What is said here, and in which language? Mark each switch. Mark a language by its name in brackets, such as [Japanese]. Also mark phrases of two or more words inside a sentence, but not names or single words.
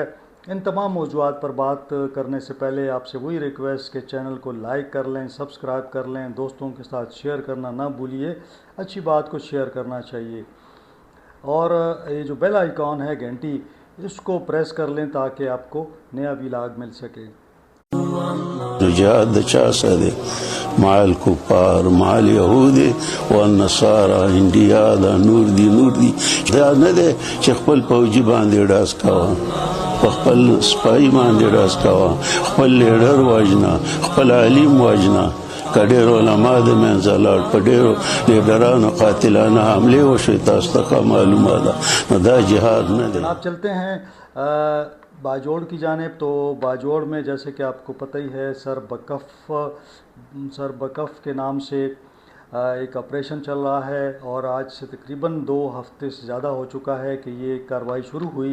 [Urdu] ان تمام موضوعات پر بات کرنے سے پہلے آپ سے وہی ریکویسٹ کہ چینل کو لائک کر لیں، سبسکرائب کر لیں، دوستوں کے ساتھ شیئر کرنا نہ بھولیے۔ اچھی بات کو شیئر کرنا چاہیے، اور یہ جو بیل آئیکن ہے گھنٹی، اس کو پریس کر لیں تاکہ آپ کو نیا ویلاگ مل سکے۔ [Pashto] جهاد چا سره [Arabic] مع الكفار مع اليهود والنصارى [Pashto] انډیا دا نور دی دا نه دی چې خپل فوجي باندې ډاس کاوه، په خپل سپای باندې ډاس کاوه، خپل لیډر واجنا، خپل عالم واجنا، کډېر علما د منځه لاړ، په ډېرو لیډرانو قاتلانه حملې وشوې. تاسو ته معلومه ده، نو دا جهاد نه دی. [Urdu] آپ چلتے ہیں باجوڑ کی جانب۔ تو باجوڑ میں جیسے کہ آپ کو پتہ ہی ہے، سر بکف کے نام سے ایک آپریشن چل رہا ہے، اور آج سے تقریباً 2 ہفتے سے زیادہ ہو چکا ہے کہ یہ کارروائی شروع ہوئی۔